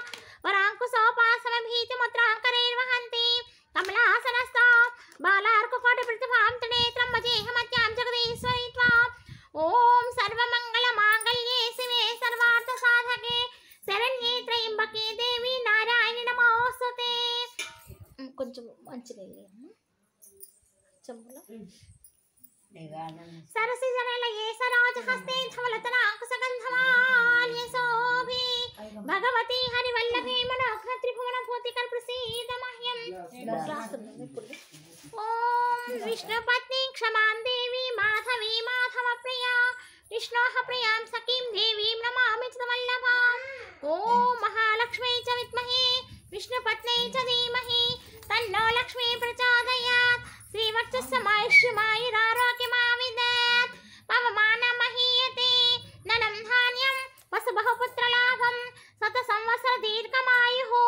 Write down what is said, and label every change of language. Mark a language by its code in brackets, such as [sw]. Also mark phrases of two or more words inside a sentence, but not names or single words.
[sa] वराङ्कुशोपासनभीतिमुद्राङ्करैर्वहन्ति कमलासनस्था बालार्ककोटिप्रतिभां त्रिनेत्रं भजेऽहमत्यां जगदीश्वरी त्वाम् ॐ सर्वमङ्गलमाङ्गल्ये शिवे सर्वार्थसाधके शरण्ये त्र्यम्बके देवी नारायणि नमोऽस्तुते [te] కొంచెం మంచినీళ్ళు చెంబులో [sa] सरसिजनलये सरोजहस्ते धवलतलाङ्कुशगन्धमाल्य शोभे भगवती हरिवल्लभे मनोघ्नत्रिभुवनभूतिकर्प्रसीद मह्यं ॐ विष्णुपत्नी क्षमां देवी माधवी माधवप्रिया विष्णोः प्रियां सखीं देवीं नमामि च वल्लभां ॐ महालक्ष्मी च विद्महे विष्णुपत्नी च धीमहि तन्नो लक्ष्मी प्रचोदयात् श्रीवर्चस्समायुष्यमायुरारोग्यमाविदत् पवमानमहीयते धनं धान्यं वसुबहुपुत्रलाभं शतसंवत्सर दीर्घमायुः